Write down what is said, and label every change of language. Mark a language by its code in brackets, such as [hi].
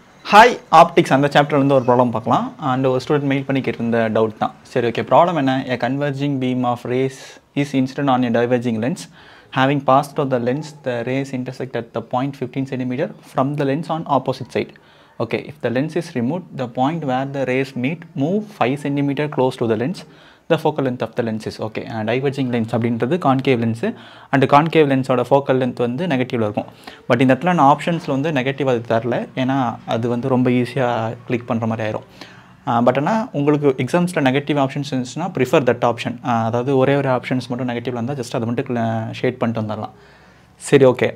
[ta] Hi optics அந்த சாப்டர்லேருந்து ஒரு problem பார்க்கலாம். அண்ட் ஒரு ஸ்டூடெண்ட் மெயில் பண்ணி கேட்டிருந்த டவுட் தான். சரி, ஓகே. ப்ராப்ளம் என்ன? [en] A converging beam of rays is incident on a diverging lens. Having passed through the lens, the rays intersect at the point 15 cm from the lens on opposite side. Okay, if the lens is removed, the point where the rays meet move 5 cm close to the lens. The focal length of the lens is okay. [ta] Diverging lens அப்படின்றது concave lens. And concave லென்ஸோட focal length வந்து நெகட்டிவில் இருக்கும். But இந்த இடத்துல நான் ஆப்ஷன்ஸில் வந்து negative அது தரல, ஏன்னா அது வந்து ரொம்ப ஈஸியாக கிளிக் பண்ணுற மாதிரி ஆயிரும். பட் ஆனால் உங்களுக்கு எக்ஸாம்ஸில் நெகட்டிவ் ஆப்ஷன்ஸ் இருந்துச்சுன்னா [en] Prefer that option. [ta] அதாவது ஒரே ஒரு ஆப்ஷன்ஸ் மட்டும் நெகட்டிவில் இருந்தால் ஜஸ்ட் அதை மட்டும் ஷேட் பண்ணிட்டு வந்துடலாம். சரி, ஓகே.